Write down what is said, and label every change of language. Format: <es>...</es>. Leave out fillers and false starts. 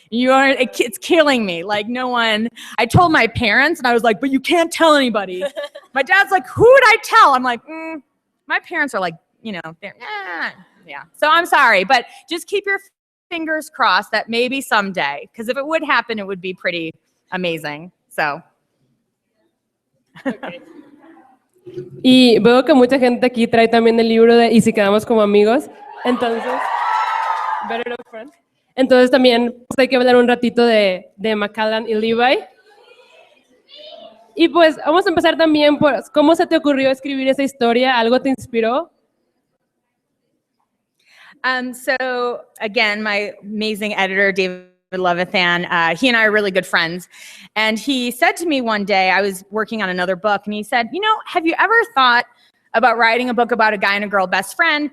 <en>It's killing me. Like, no one, I told my parents, and I was like, but you can't tell anybody. My dad's like, who would I tell? I'm like, my parents are like, you know, yeah. So I'm sorry, but just keep your fingers crossed that maybe someday, because if it would happen, it would be pretty amazing. So. Okay.</en> <es>Y veo que mucha gente aquí trae también el libro de Y si quedamos como amigos. Entonces, Better Off Friends. Entonces también pues, hay que hablar un ratito de McCallan y Levi. Y pues vamos a empezar también por cómo se te ocurrió escribir esa historia. ¿Algo te inspiró?</es> <en>So again, my amazing editor, David Levithan, he and I are really good friends. And he said to me one day, I was working on another book, and he said, you know, have you ever thought about writing a book about a guy and a girl best friend?</en>